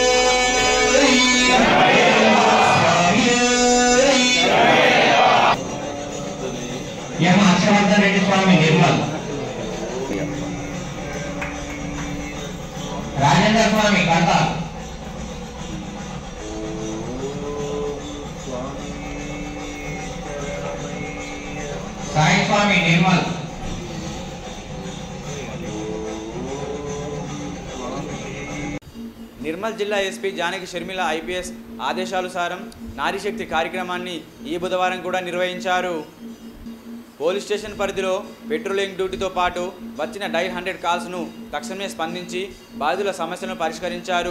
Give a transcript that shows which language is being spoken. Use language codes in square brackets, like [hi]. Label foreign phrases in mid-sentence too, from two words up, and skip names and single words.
[hi] यह हर्षवर्धन रेड्डी स्वामी निर्मल राजेंद्र स्वामी कड़ताल साई स्वामी निर्मल [te] నిర్మల్ జిల్లా ఎస్పీ జానకి షర్మిల ఐపీఎస్ ఆదేశానుసారం నారీశక్తి కార్యక్రమాన్ని ఈ బుధవారం కూడా నిర్వహించారు. పోలీస్ స్టేషన్ పరిధిలో పెట్రోలింగ్ డ్యూటీతో పాటు వచ్చిన డైల్ 100 కాల్స్ను తక్షణమే స్పందించి బాధితుల సమస్యలను పరిష్కరించారు.